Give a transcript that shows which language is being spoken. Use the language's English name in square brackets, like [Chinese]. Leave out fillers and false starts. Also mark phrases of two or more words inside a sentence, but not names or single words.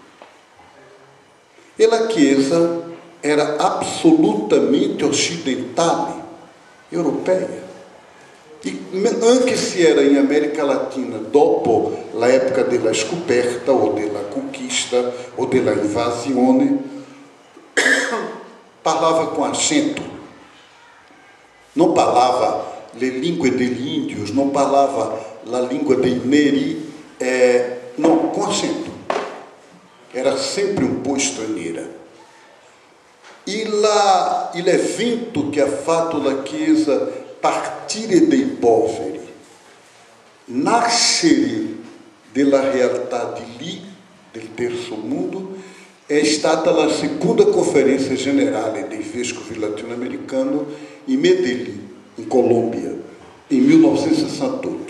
[Italian] E la Chiesa era assolutamente occidentale, europeia. E anche se era in América Latina, dopo la época della scoperta, o della conquista, o della invasione, parlava [Portuguese] com acento. [Italian] Não parlava le lingue degli índios, não parlava la lingua dei neri, [Portuguese] não, com acento. [Italian] Era sempre um po' straniera. E l'evento che ha fatto la Chiesa partire dei poveri, nascere della realtà di lì, del terzo mondo, è stata la seconda conferenza generale dei vescovi latino-americani in Medellín, in Colômbia, in 1968.